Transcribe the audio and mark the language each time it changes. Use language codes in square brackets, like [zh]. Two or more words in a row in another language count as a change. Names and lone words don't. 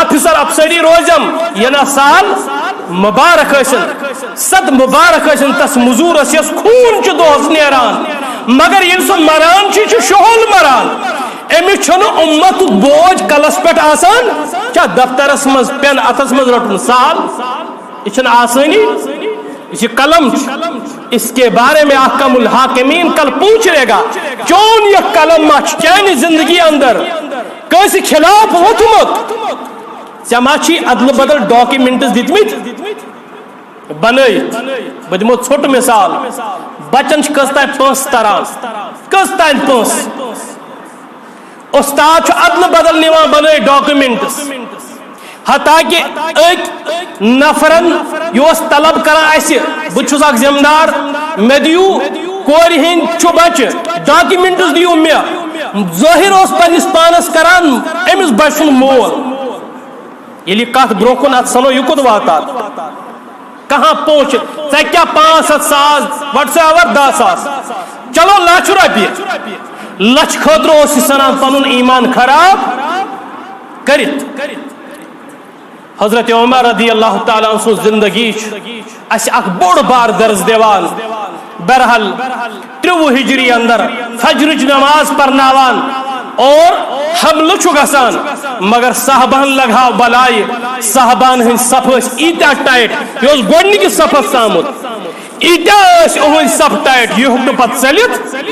[ks] آفیسر افسری روزم یہِ نا سال مبارک ٲسِن صد مبارک ٲسِن تس موٚزوٗر ٲس یۄس خوٗن چھُ دۄہس نیران مگر ییٚلہِ سُہ مران چھُ یہِ چھُ شُہُل مران أمِس چھُنہٕ اُمتُک بوج کلس پٮ۪ٹھ آسان کیٛاہ دفترس منٛز پٮ۪ن اتھس منٛز رٹُن سہل یہِ چھنہٕ آسٲنی [ur] یہ قلم اس کے بارے میں احکم الحاکمین کل پوچھ لے گا [ks] چون یہ قلم ما چانہِ زندگی اندر کٲنٛسہِ خلاف ووٚتھمُت ژےٚ ما چھی ادلہٕ بدل ڈاکیومینٹس دِتمٕتۍ بنٲیِتھ بہٕ دِمو ژھوٚٹ مثال بچن چھِ کٔژ تانۍ پونٛسہٕ تران کٔژ تانۍ پونٛسہٕ استاد چھُ ادلہٕ بدل نِوان بنٲیِتھ ڈاکیومینٹس حتاکہِ أکۍ نفرن یہِ اوس طلب کران اسہِ بہٕ چھُس اکھ ذمہٕ دار مےٚ دِیِو کورِ ہٕنٛدۍ چھُ بچہِ ڈاکیومینٹس دِیِو مےٚ ظٲہِر اوس پننِس پانس کران أمِس بچہِ سُنٛد مول ییٚلہِ یہِ کتھ برونٛہہ کُن اتھ سنو یہِ کوٚت واتان [ur] کہاں پہنچ [ks] ژےٚ کیٛاہ 500,000 وٹسایور 10,000 چلو 1,00,000 رۄپیہِ لچھ خٲطرٕ اوس یہِ سنان پنُن ایمان خراب کٔرِتھ حضرت عمر [ar] رضی اللہ تعالیٰ عنہ [ks] سٕنٛز زندگی چھِ اسہِ اکھ بوٚڑ بار درس دِوان بہرحال 30 ہجری اندر فجرٕچ نماز پرناوان اور حملہٕ چھُ گژھان مگر صحابہن لگاو بلایہِ صحابہن ہٕنٛدۍ صف ٲسۍ ایٖتیاہ ٹایٹ یہِ اوس گۄڈنِکِس صفس تامُت ایٖتیاہ ٲسۍ یِہٕنٛدۍ صف ٹایٹ یہِ ہیوٚک نہٕ پتہٕ ژٔلِتھ